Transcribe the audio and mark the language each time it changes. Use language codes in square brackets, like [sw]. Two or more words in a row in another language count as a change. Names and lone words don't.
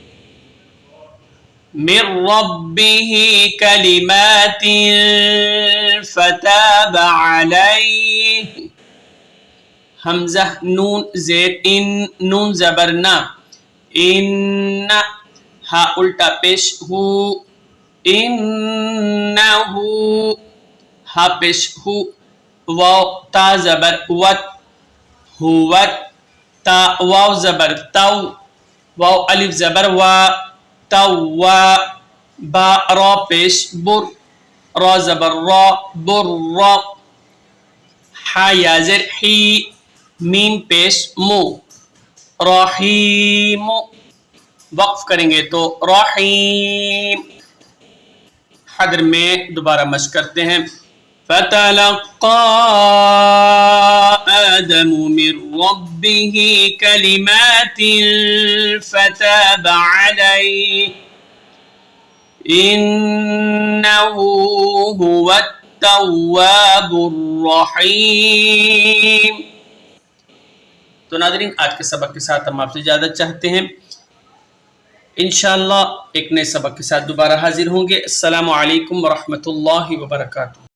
[ar] من ربه کلمات فتاب علیہ [ur] حمزہ نون زیر ان نون زبر نا ان ہا الٹا پیش ہو انہو ہا پیش ہو واو تا زبر وت ہوت تا واو زبر تو واو الف زبر وا تو با را پیش بر را زبر را بر را حا یا زر حی میم پیش مو رحیم وقف کریں گے تو رحیم حضر میں دوبارہ مشق کرتے ہیں [ar] فتلقى آدم من ربه كلمات فتاب عليه إنه هو التواب الرحيم. [ur] تو ناظرین آج کے سبق کے ساتھ ہم آپ سے اجازت چاہتے ہیں. انشاءاللہ ایک نئے سبق کے ساتھ دوبارہ حاضر ہوں گے. [ar] السلام علیکم ورحمۃ اللہ وبرکاتہ.